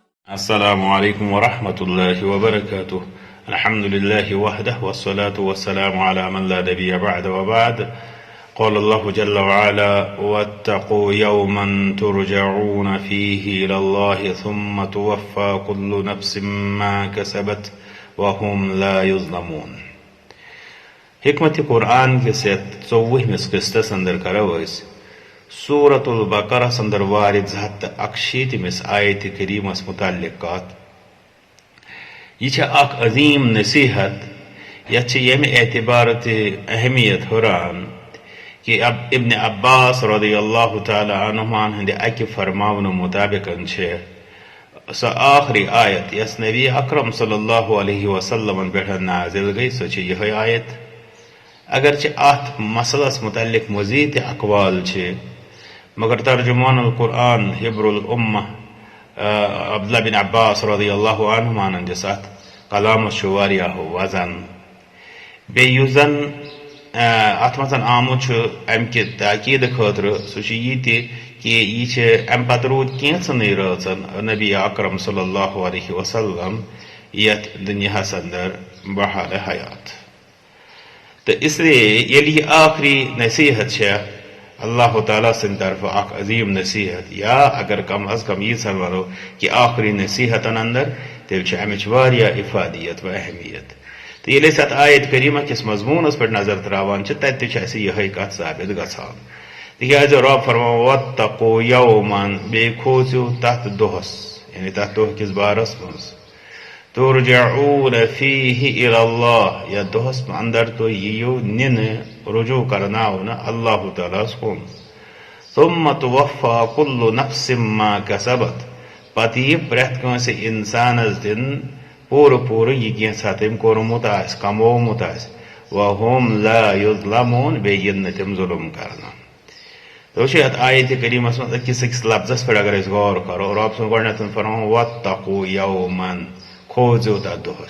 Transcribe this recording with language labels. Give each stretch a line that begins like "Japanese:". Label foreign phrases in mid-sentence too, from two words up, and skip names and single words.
Arabic: السلام عليكم ورحمة الله وبركاته. الحمد لله وحده والصلاة والسلام على من لا نبي بعد وبعد. قال الله جل وعلا: واتقوا يوما ترجعون فيه إلى الله ثم توفى كل نفس ما كسبت وهم لا يظلمون.
Kashmiri: حکمت قرآن کس 24 قسطس اندر کرو اس سورة البقرہ اندر وارد 161 آیت کریمس متعلقات. یہ اخ عظیم نصیحت یہ یم اعتبار اہمیت ہران کہ ابن عباس
Arabic: رضی اللہ تعالی عنہمان
Kashmiri: ہند اکہ فرماون مطابق سو آخری آیت یس نبی اکرم
Arabic: صلی اللہ علیہ وسلم
Kashmiri: پہ نازل گئی سو یہ آیت. اگرچہ ات مسئلس متعلق مزید اقوال مگر
Arabic: ترجمان القرآن حبر الامہ
Kashmiri: عبداللہ بن عباس
Arabic: رضی اللہ عنہما
Kashmiri: دس ات کلامس واریاہ وزن بیس زن ات مز آمت امہ تاکید خاطر سہ یہ کہ یہ ام پتہ رود کینچنی رچن نبی اکرم
Arabic: صلی اللہ علیہ وسلم
Kashmiri: یت دنیاس اندر بحال حیات.
Urdu: تو اس لیے
Kashmiri: یہ آخری نصیحت اللہ تعالیٰ سن طرف اخ عظیم نصیحت یا اگر کم از کم یہ ونو کہ آخری نصیحتن اندر تیل امچ واریاہ افادیت و اہمیت. تو یہ ات آیت کریمہ کس مضمونس پہ نظر تراوان تتہ یہ کت ثابت گژھان تکیازِ رب فرمان
Arabic: واتقوا یومن
Kashmiri: بیٚیہِ کھوژِو تتھ دۄہس یعنی تتھ دۄہ کس بارس منٛز
Arabic: ترجعون فیہ الی اللہ
Kashmiri: یا دۄہس اندر تُہۍ یِیِو نِنہٕ رجوع کرناونہٕ اللہ تعالیٰ کُن.
Arabic: ثم توفی کل نفس ما کسبت
Kashmiri: پتہٕ یی پرٛٮ۪تھ کٲنٛسہِ انسانس دِنہٕ پوٗرٕ پوٗرٕ یہِ کینٛژھا تٔمۍ کوٚرمُت آسہِ کمومُت آسہِ
Arabic: وہم لا یظلمون
Kashmiri: بیٚیہِ یِن نہٕ تِم ظلم کرنہٕ. تو ات آیت کریمس مز أکِس لفظس پہ اگر غور کرو رب سن گۄڈنٮ۪تھ فرماوُن
Arabic: واتقوا یومن
Kashmiri: کھوژِو تتھ دۄہس.